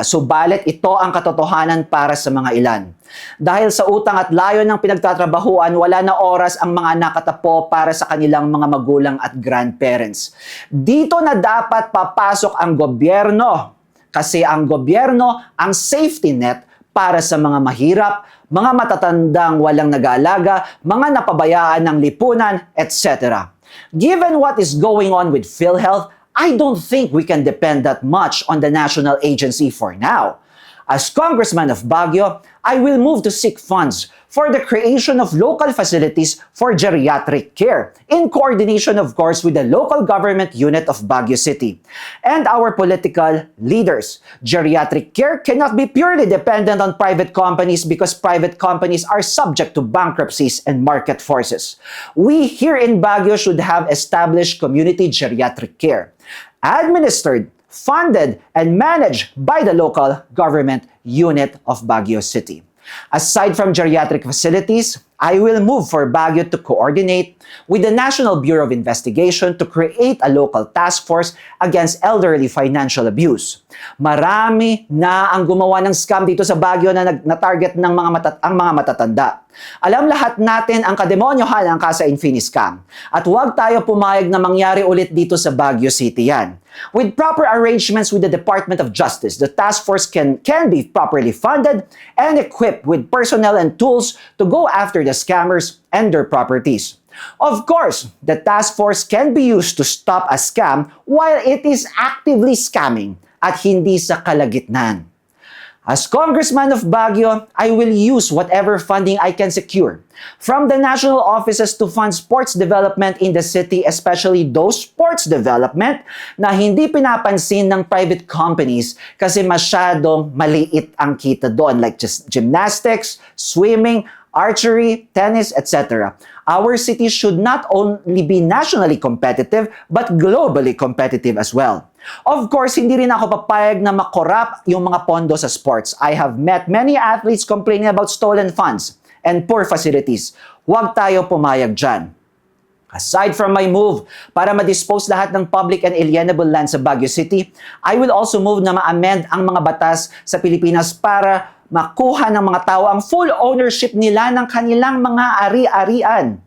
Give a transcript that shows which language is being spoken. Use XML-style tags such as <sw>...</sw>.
<tl>Subalit ito ang katotohanan para sa mga ilan. Dahil sa utang at layo ng pinagtatrabahuan, wala na oras ang mga nakatapo para sa kanilang mga magulang at grandparents. Dito na dapat papasok ang gobyerno. Kasi ang gobyerno ang safety net para sa mga mahirap, mga matatandang walang nag-aalaga, mga napabayaan ng lipunan, etc.</tl> <en>Given what is going on with PhilHealth, I don't think we can depend that much on the national agency for now. As Congressman of Baguio, I will move to seek funds for the creation of local facilities for geriatric care, in coordination, of course, with the local government unit of Baguio City and our political leaders. Geriatric care cannot be purely dependent on private companies because private companies are subject to bankruptcies and market forces. We here in Baguio should have established community geriatric care, administered, funded, and managed by the local government unit of Baguio City. Aside from geriatric facilities, I will move for Baguio to coordinate with the National Bureau of Investigation to create a local task force against elderly financial abuse.</en> <tl>Marami na ang gumawa ng scam dito sa Baguio na target ng ang mga matatanda. Alam lahat natin ang kademonyohan ng Casa Infinis scam at huwag tayo pumayag na mangyari ulit dito sa Baguio City yan.</tl> <en>With proper arrangements with the Department of Justice, the task force can be properly funded and equipped with personnel and tools to go after the scammers and their properties. Of course, the task force can be used to stop a scam while it is actively scamming</en> <tl>at hindi sa kalagitnaan.</tl> <en>As Congressman of Baguio, I will use whatever funding I can secure from the national offices to fund sports development in the city, especially those sports development</en> <tl>na hindi pinapansin ng private companies kasi masyadong maliit ang kita doon,</tl> <en>like just gymnastics, swimming, archery, tennis, etc. Our city should not only be nationally competitive but globally competitive as well. Of course,</en> <tl>hindi rin ako papayag na makorap yung mga pondo sa sports.</tl> <en>I have met many athletes complaining about stolen funds and poor facilities.</en> <tl>Huwag tayo pumayag dyan.</tl> <en>Aside from my move</en> <tl>para ma-dispose lahat ng public and alienable land sa Baguio City,</tl> <en>I will also move</en> <tl>na ma-amend ang mga batas sa Pilipinas para makuha ng mga tao ang full ownership nila ng kanilang mga ari-arian.</tl>